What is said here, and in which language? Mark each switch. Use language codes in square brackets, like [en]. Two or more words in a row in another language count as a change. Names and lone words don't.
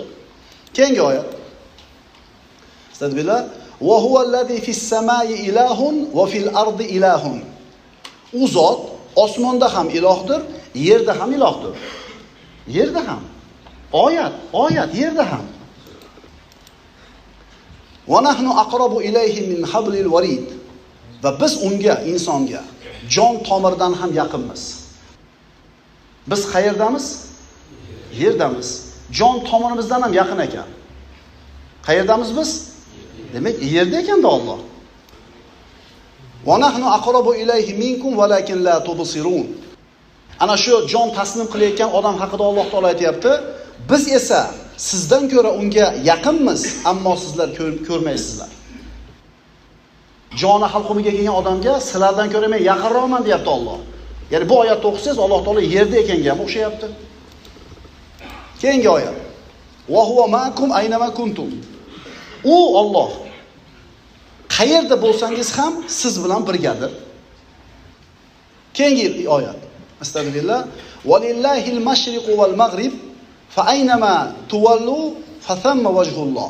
[uz] Keyingi oyat. Estağfirullah. [ar] وهو الذي في السماء إله وفي الأرض إله. [uz] U zot osmonda ham ilohdir, yerda ham ilohdir. Yerda ham. Oyat yerda ham. [ar] ونحن أقرب إليه من حبل الوريد. [uz] Va biz unga, insonga jon tomirdan ham yaqinmiz. Biz qayerdamiz? Yerdamiz. Jon tomirimizdan ham yaqin ekan. Qayerdamiz biz? Demak, yerda ekanda Alloh. [ar] ونحن أقرب إليه منكم ولكن لا تبصرون. [uz] Ana shu jon taslim qilayotgan odam haqida Alloh taolo aytayapti. Biz esa sizdan ko'ra unga yaqinmiz, ammo sizlar ko'rmaysizlar. Joni halqumiga kelgan odamga sizlardan ko'ra men yaqinroqman deyapti Alloh. Ya'ni bu oyatni o'qisangiz Alloh taolo yerda ekanga ham o'xshayapti. Keyingi oyat. [ar] وهو معكم أين ما كنتم. [uz] U Alloh qayerda bo'lsangiz ham siz bilan birgadir. Keyingi oyat. Astagfirullah. [ar] ولله المشرق والمغرب فأينما تولوا فثم وجه الله.